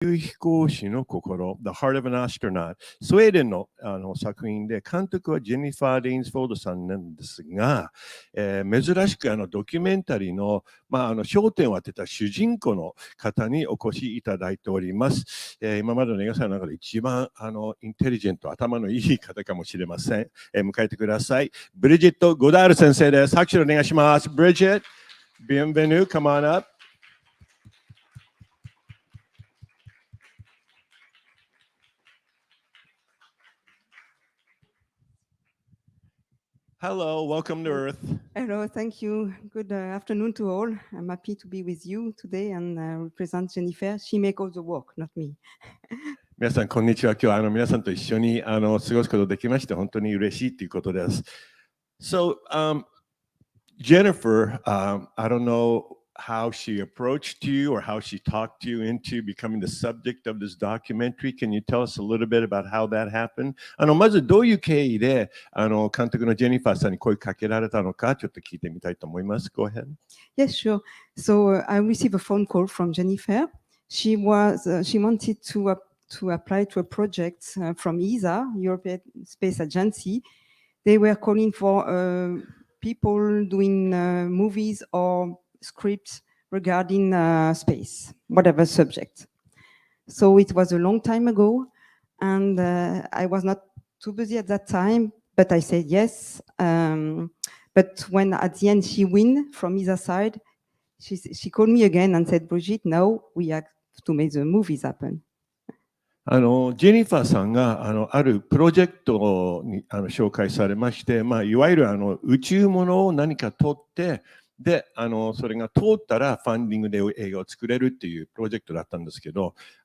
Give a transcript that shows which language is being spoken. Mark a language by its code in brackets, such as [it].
[ja] 宇宙飛行士の心 [en] The Heart of an Astronaut [ja] スウェーデンの、作品で監督はジェニファー・レインスフォードさんなんですが、珍しくドキュメンタリーの、焦点を当てた主人公の方にお越しいただいております。今までの映画祭の中で一番インテリジェント、頭のいい方かもしれません。迎えてください。ブリジット・ゴダール先生です。拍手でお願いします。 [en] ブリジット、 [fr] bienvenue, [en] come on up. Hello, welcome to Earth. Hello, thank you. Good afternoon to all. I'm happy to be with you today and represent Jennifer. She makes all the work, not me. [ja] 皆さん、こんにちは。今日は皆さんと一緒に過ごすことができまして、本当に嬉しいということです。 [en] So, Jennifer, I don't know how she approached you or how she talked you into becoming the subject of this documentary. Can you tell us a little bit about how that happened? [ja] まずどういう経緯で監督のジェニファーさんに声かけられたのかちょっと聞いてみたいと思います。 [en] Go ahead. Yes, sure. So I received a phone call from Jennifer. She wanted to apply to a project from ESA, European Space Agency. They were calling for people doing movies or scripts regarding space, whatever subject. So it was a long time ago, and I was not too busy at that time, but I said yes. But when at the end she win from either side, she called me again and said, Brigitte, now we have to make the movies happen. [ja] ジェニファーさんがあるプロジェクトに紹介されまして、いわゆる宇宙ものを何か撮って、でそれが通ったらファンディングで映画を作れるっていうプロジェクトだったんですけど、